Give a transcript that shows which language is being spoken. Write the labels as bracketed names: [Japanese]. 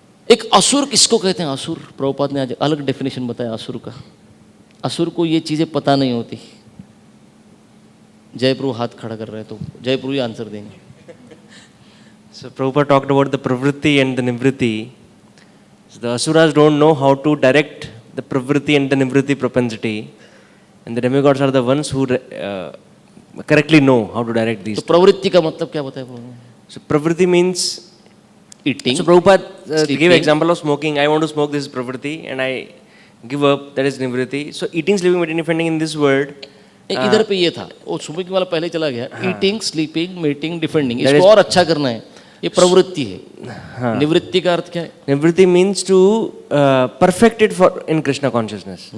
[Hindi] एक असुर किसको कहते हैं? असुर, प्रभुपाद ने आज अलग डेफिनेशन बताया असुर का. असुर को ये चीजें पता नहीं होती. जयप्रभु हाथ खड़ा कर रहे हैं तो जयप्रभु ही आंसर देंगे. [English] So Prabhupada talked about the pravritti and the nivritti. So the asuras don't know how to direct the pravritti and the nivritti propensity, and the demigods are the ones who correctly know how to direct these. [Hindi] तो प्रवृत्ति का मतलब क्या बताया प्रभु? [English] So pravritti means eating. So Prabhupada gave example of smoking. I want to smoke, this is pravritti, and I give up, that is nivritti. So eating, sleeping, mating, defending in this world. [Hindi] इधर पे ये था, वो smoking वाला पहले चला गया. Eating, sleeping, meeting, defending, इसको और अच्छा करना है, ये प्रवृत्ति है. निवृत्ति का अर्थ क्या है? [English] Nivritti means to perfect it for in Krishna consciousness.